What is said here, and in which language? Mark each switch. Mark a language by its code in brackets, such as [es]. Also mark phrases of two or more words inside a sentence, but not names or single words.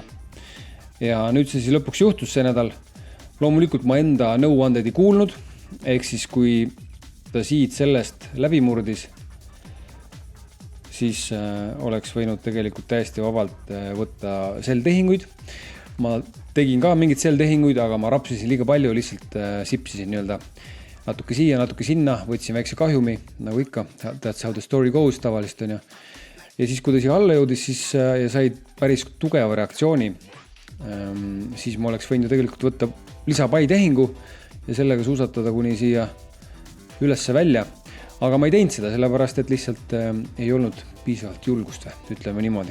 [et] Ja nüüd see siis lõpuks juhtus see nädal. Loomulikult ma enda nõuanded ei kuulnud, ehk siis kui ta siit sellest läbi murdis, siis oleks võinud tegelikult täiesti vabalt võtta sell-tehinguid. Ma tegin ka mingid sell-tehinguid, aga ma rapsisin liiga palju, lihtsalt sipsisin natuke siia, natuke sinna, võtsin väikse kahjumi, nagu ikka, [en] that's how the story goes [et] tavalist on. Ja siis, kui ta siia alla jõudis ja said päris tugeva reaktsiooni, siis ma oleks võinud ju tegelikult võtta lisapai tehingu ja sellega suusatada kuni siia ülesse välja. Aga ma ei teinud seda, sellepärast, et lihtsalt ei olnud piisavalt julgust, ütleme niimoodi.